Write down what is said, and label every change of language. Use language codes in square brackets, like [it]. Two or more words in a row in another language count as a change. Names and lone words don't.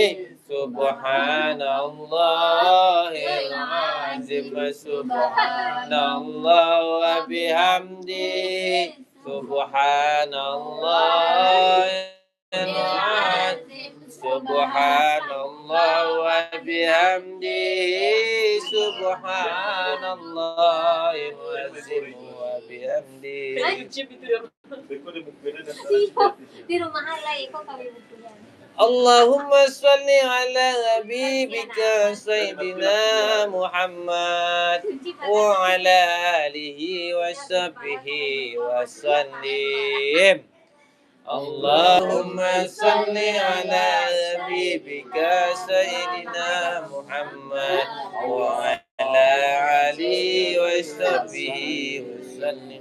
[ar] سبحان الله العظيم سبحان الله وبحمده سبحان الله العظيم سبحان الله وبحمده سبحان الله العظيم وبحمده. [id] Di rumah halai kok kami berdua. [ar] اللهم صل على حبيبك سيدنا محمد وعلى آله وصحبه وسلم. اللهم صل على حبيبك سيدنا محمد وعلى آله وصحبه وسلم.